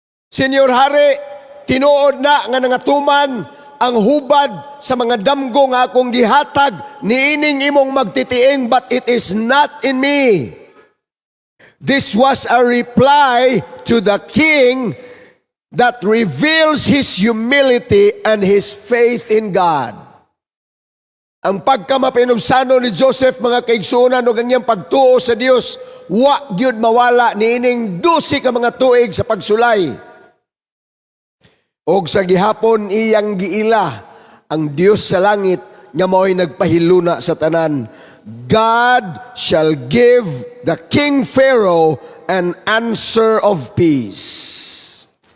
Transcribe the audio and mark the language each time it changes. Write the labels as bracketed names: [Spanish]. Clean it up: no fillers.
[Cebuano] Senior hari, tinuod na nga nangatuman ang hubad sa mga damgo nga akong gihatag niining imong magtitiing, [English] but it is not in me. This was a reply to the king that reveals his humility and his faith in God. [Cebuano] Ang pagkamapinubsano ni Joseph, mga kaigsuonan, o ganyang pagtuo sa Dios, wa gyud mawala niining 12 ka mga tuig sa pagsulay. Og sa gihapon iyang giila ang Dios sa langit nga mao'y nagpahiluna sa tanan. [English] God shall give the King Pharaoh an answer of peace.